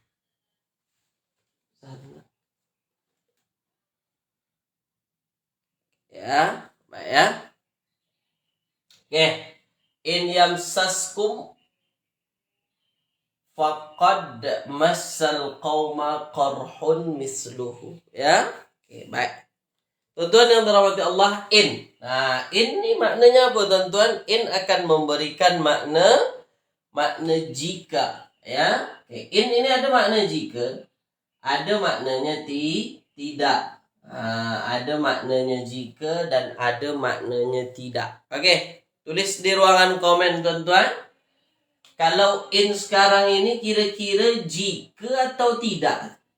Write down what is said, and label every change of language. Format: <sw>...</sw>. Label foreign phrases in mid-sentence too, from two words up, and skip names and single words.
<ms>Ya, baik ya. Oke.</ms> <ar>إن يمسسكم فقد مس القوم قرح مثله.</ar> <ms>Ya. Oke, baik. Tuan-tuan yang dirahmati Allah, in. Nah, in ini maknanya apa, tuan-tuan? In akan memberikan makna jika, ya. Oke, in ini ada makna jika, ada maknanya tidak. Ada maknanya jika dan ada maknanya tidak. Oke, tulis di ruangan komen, tuan-tuan. Kalau in sekarang ini kira-kira jika atau tidak?</ms>